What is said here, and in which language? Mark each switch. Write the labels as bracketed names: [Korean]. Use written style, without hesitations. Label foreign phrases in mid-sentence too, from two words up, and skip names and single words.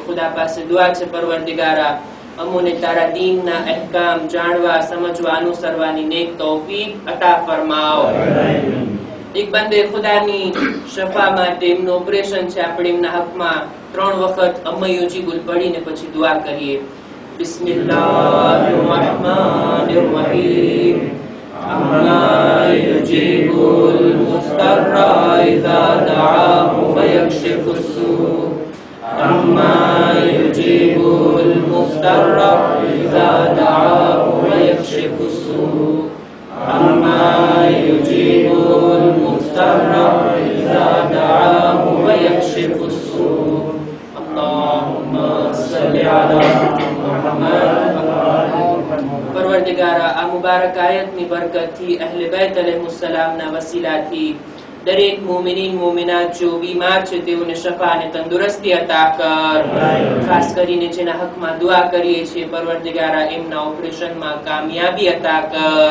[Gujarati] ખુદા પાસે દુઆ છે, પરવરદિગારા અમોને તારા દીનના અહેકામ જાણવા, સમજવા, અનુસરવાની નેક તૌફીક અતા ફરમાવ. એક બંદે ખુદાની શફા માટે એમનું ઓપરેશન છે, આપણે એમના હકમાં 3 વખત અમયુજીબુલ પઢીને પછી દુઆ કરીએ. [Arabic] بسم الله الرحمن الرحيم. أَمَّا يُجِيبُ الْمُضْطَرَّ إِذَا دَعَاهُ وَيَكْشِفُ السُّوءَ أَمَّا يُجِيبُ الْمُضْطَرَّ إِذَا دَعَاهُ وَيَكْشِفُ السُّوءَ أَمَّا يُجِيبُ الْمُضْطَرَّ إِذَا دَعَاهُ وَيَكْشِفُ السُّوءَ اللهم صل على محمد. [Gujarati] પરવરદિગારા આ મુબારક આયતની બરકતથી અહેલે બેત અલૈહિસ્સલામના વસીલાથી દરેક મુમિનીન મુમિનાત જો બીમાર છે તેઓને શફા અને તંદુરસ્તી અતા કર. ખાસ કરીને જેના હકમાં દુઆ કરીએ છીએ પરવરદિગારા એમના ઓપરેશનમાં કામયાબી અતા કર.